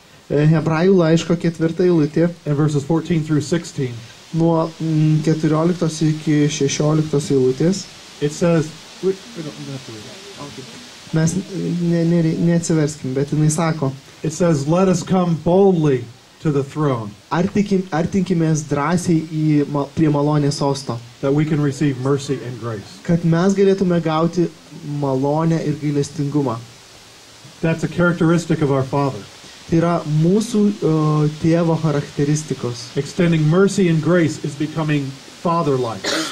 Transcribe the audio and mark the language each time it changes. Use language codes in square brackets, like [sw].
[lt] Hebrajų laiško 4 eilutė, [en] and verses 14 through 16, [lt] nuo 14 iki 16 eilutės, [en] it says, we don't have to read it. [lt] mes neatsiverskim, bet jinai sako, [en] It says, let us come boldly to the throne, [lt] artinkimės drąsiai prie malonės sosto, [en] that we can receive mercy and grace. [lt] kad mes galėtume gauti malonę ir gailestingumą. [en] That's a characteristic of our Father. [lt] Tai yra mūsų tėvo charakteristikos. [en] Extending mercy and grace is becoming father-like.